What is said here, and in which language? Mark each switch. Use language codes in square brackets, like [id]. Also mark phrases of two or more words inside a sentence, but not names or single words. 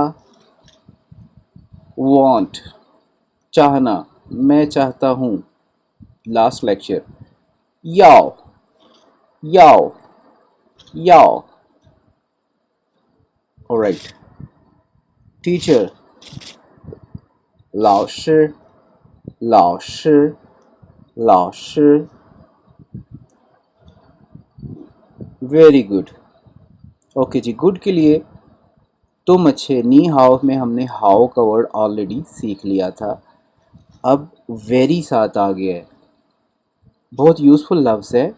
[hi] वांट, चाहना, मैं चाहता हूँ, [en] last lecture, [zh] 要，要，要. [en] alright, teacher [zh] 老师老师老师 [en] very good. [hi] ओके जी, गुड के लिए तुम अच्छे, [zh] 你好 [hi] में हमने हाउ का वर्ड ऑलरेडी सीख लिया था। अब वेरी साथ आ गया है, बहुत यूज़फुल लफ्ज़ है।